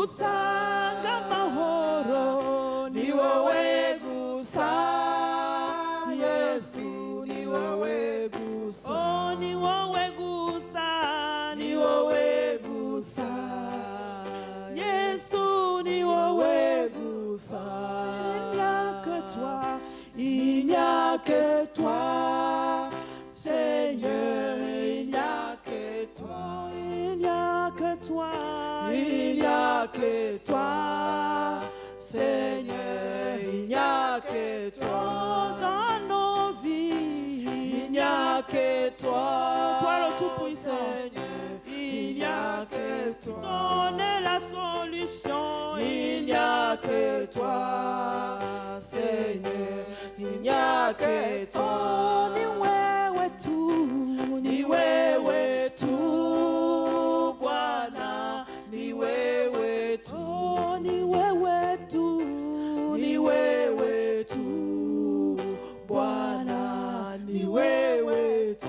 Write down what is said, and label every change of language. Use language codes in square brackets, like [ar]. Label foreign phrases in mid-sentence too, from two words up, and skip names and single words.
[rn] Utanga mahoro. Ni wewe gusa. Yesu ni wewe gusa. Oh, ni wewe gusa. Ni wewe gusa. Yesu ni wewe gusa. [fr] Il n'y a que toi. Il n'y a que toi, Seigneur, il n'y a que toi. Il n'y a que toi. Il n'y a que toi, Seigneur, il n'y a que toi. Dans nos vies, Il n'y a que toi, toi le Tout-Puissant. Seigneur, il n'y a que toi. Donne la solution. Il n'y a que toi, Seigneur, il n'y a que toi. [sw] Ni wewe tu. Ni wewe tu, Bwana, ni wewe tu. Oh, ni wewe tu. Ni wewe tu, Bwana, ni wewe tu.